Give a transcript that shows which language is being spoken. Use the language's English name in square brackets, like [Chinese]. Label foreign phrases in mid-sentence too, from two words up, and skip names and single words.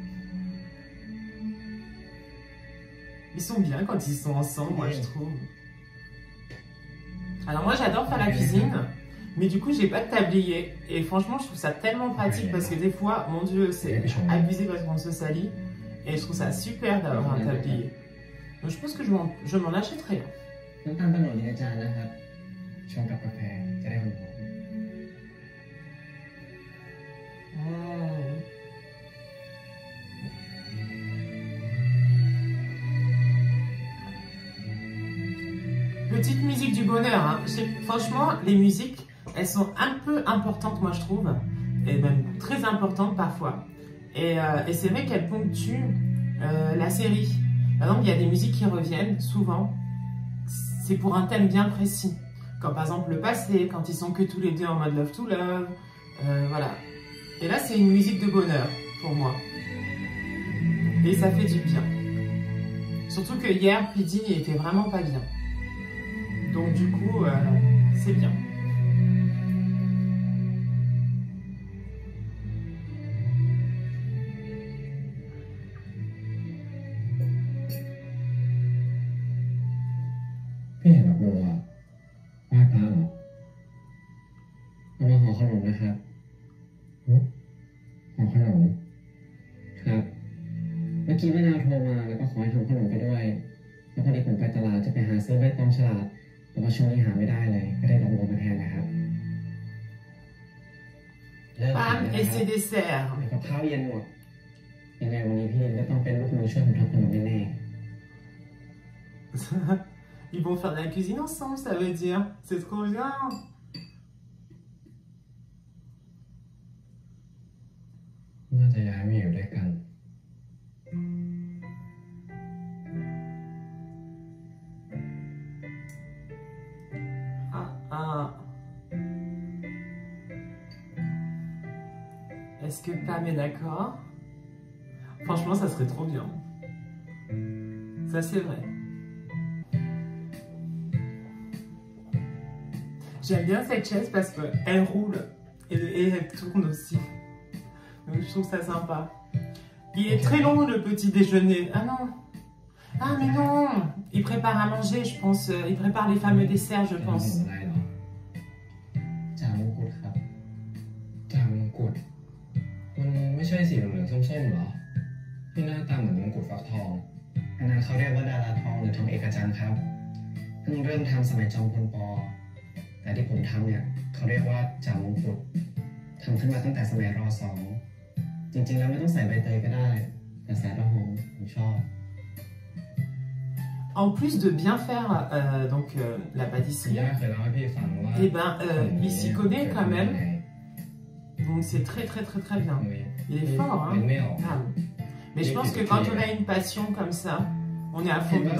[French] Ils sont bien quand ils sont ensemble, moi je trouve. Alors moi j'adore faire la cuisine, mais du coup j'ai pas de tablier. Et franchement je trouve ça tellement pratique parce que des fois, mon Dieu, c'est abusé parce qu'on se salit. Et je trouve ça super d'avoir un tablier. Donc je pense que je m'en achèterai un. [Thai] น้ำตาลตะโนดในจานนะครับชงกับกาแฟจะได้หอม Mmh. [French] Petite musique du bonheur. Hein. Franchement, les musiques, elles sont un peu importantes, moi je trouve, et même très importantes parfois. Et c'est vrai qu'elles ponctuent la série. Par exemple, il y a des musiques qui reviennent souvent. C'est pour un thème bien précis. Comme par exemple le passé, quand ils sont que tous les deux en mode [English] love to love. [French] Voilà. Et là, c'est une musique de bonheur pour moi. Et ça fait du bien. Surtout que hier, Pidi était vraiment pas bien. Donc du coup, c'est bien. [Thai] Puis เห็นดอกบัวไหว้พระเหรอเอามาห่อขนมนะครับ ห่อขนมครับเมื่อกี้แม่นาวโทรมาแล้วก็ขอให้ทำขนมไปด้วยแล้วพอดีผมไปตลาดจะไปหาซื้อใบตองฉลาดแต่ว่าช่วงนี้หาไม่ได้เลยก็ได้ดอกบัวมาแทนนะครับ [French] Pam et ses desserts. [Thai] กับข้าวเย็นหมดยังไงวันนี้พี่ก็ต้องเป็นลูกมือช่วยผมทำขนมแน่ [French] Ils vont faire de la cuisine ensemble, ça veut dire. C'est trop bien. [Thai] ๆน่าจะย้ายมาอยู่ด้วยกัน [French] Est-ce que Pam est d'accord? Franchement, ça serait trop bien. Ça, c'est vrai. J'aime bien cette chaise parce qu'elle roule et elle tourne aussi. Donc je trouve ça sympa. Il est très long le petit déjeuner. Ah non. Ah mais non. Il prépare à manger, je pense. Il prépare les fameux desserts, je pense. [Thai] จ่ามงกุฎครับจ่ามงกุฎมันไม่ใช่สีเหลืองๆส้มๆหรอที่หน้าตาเหมือนมงกุฎฟักทองอันนั้นเขาเรียกว่าดาราทองหรือทองเอกจันทร์ครับเพิ่งเริ่มทำสมัยจอมพลป. แต่ที่ผมทำเนี่ยเขาเรียกว่าจ่ามงกุฎทำขึ้นมาตั้งแต่สมัยร.2 จริงๆแล้วไม่ต้องใส่ใบเตยก็ได้แต่ใส่ละหอมผมชอบ [French] En plus de bien faire la pâtisserie, eh ben, il s'y connaît quand même. Donc c'est très très très très bien. Il est fort, hein. Ah. Mais je pense que quand on a une passion comme ça, on est à fond dedans.